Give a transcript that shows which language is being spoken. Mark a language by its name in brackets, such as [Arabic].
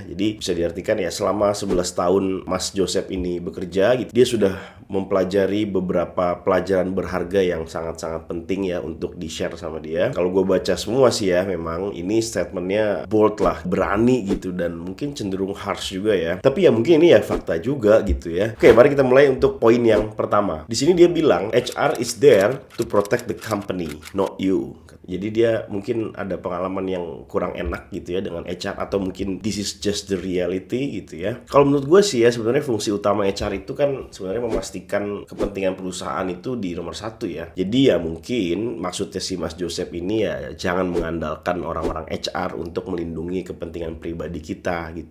[Indonesian] Jadi bisa diartikan ya selama 11 tahun Mas Joseph ini bekerja gitu, dia sudah mempelajari beberapa pelajaran berharga yang sangat-sangat penting ya untuk di-share sama dia. Kalau gue baca semua sih ya, memang ini statementnya bold lah, berani gitu, dan mungkin cenderung harsh juga ya. Tapi ya mungkin ini ya fakta juga gitu ya. Oke, mari kita mulai untuk poin yang pertama. Di sini dia bilang [English] HR is there to protect the company, not you. [Indonesian] Jadi dia mungkin ada pengalaman yang kurang enak gitu ya dengan HR, atau mungkin [English] this is just the reality [Indonesian] gitu ya. Kalau menurut gue sih ya, sebenarnya fungsi utama HR itu kan sebenarnya memastikan kepentingan perusahaan itu di nomor satu ya. Jadi ya mungkin maksudnya si Mas Joseph ini ya jangan mengandalkan orang-orang HR untuk melindungi kepentingan pribadi kita gitu.